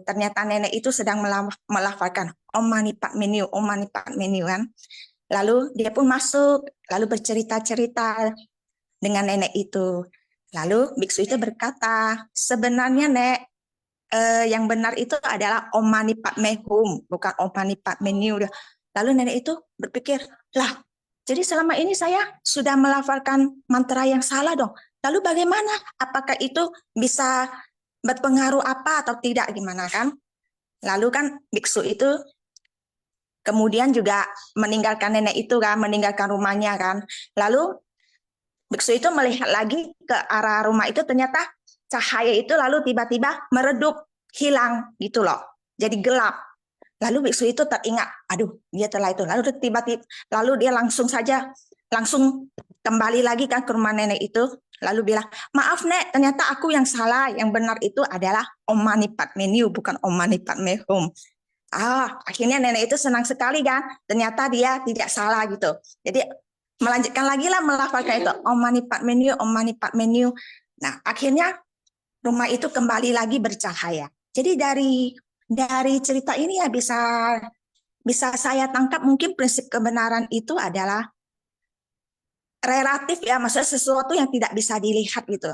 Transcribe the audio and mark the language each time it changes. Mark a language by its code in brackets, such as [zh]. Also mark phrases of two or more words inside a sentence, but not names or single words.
[id] Ternyata nenek itu sedang melafalkan [sa] Om Mani Padme Hum, Om Mani Padme Hum [id] kan. Lalu dia pun masuk, lalu bercerita-cerita dengan nenek itu. Lalu biksu itu berkata, sebenarnya Nek, yang benar itu adalah [sa] Om Mani Padme Hum, [id] bukan [sa] Om Mani Padme Hum. [id] Lalu nenek itu berpikir, lah, jadi selama ini saya sudah melafalkan mantra yang salah dong. Lalu bagaimana? Apakah itu bisa berpengaruh apa atau tidak gimana kan? Lalu kan biksu itu kemudian juga meninggalkan nenek itu kan, meninggalkan rumahnya kan. Lalu biksu itu melihat lagi ke arah rumah itu, ternyata cahaya itu lalu tiba-tiba meredup, hilang gitu loh. Jadi gelap. Lalu biksu itu teringat, aduh dia telah itu. Lalu tiba-tiba, lalu dia langsung kembali lagi kan ke rumah nenek itu. Lalu bilang, maaf Nek, ternyata aku yang salah. Yang benar itu adalah [sa] Om Mani Padme Hum, [id] bukan [sa] Om Mani Padme Hum. [id] Akhirnya nenek itu senang sekali kan. Ternyata dia tidak salah gitu. Jadi melanjutkan lagi lah melafalkan itu [sa] Om Mani Padme Hum, Om Mani Padme Hum. [id] Nah, akhirnya rumah itu kembali lagi bercahaya. Jadi dari cerita ini ya bisa saya tangkap mungkin prinsip kebenaran itu adalah relatif ya, maksudnya sesuatu yang tidak bisa dilihat gitu.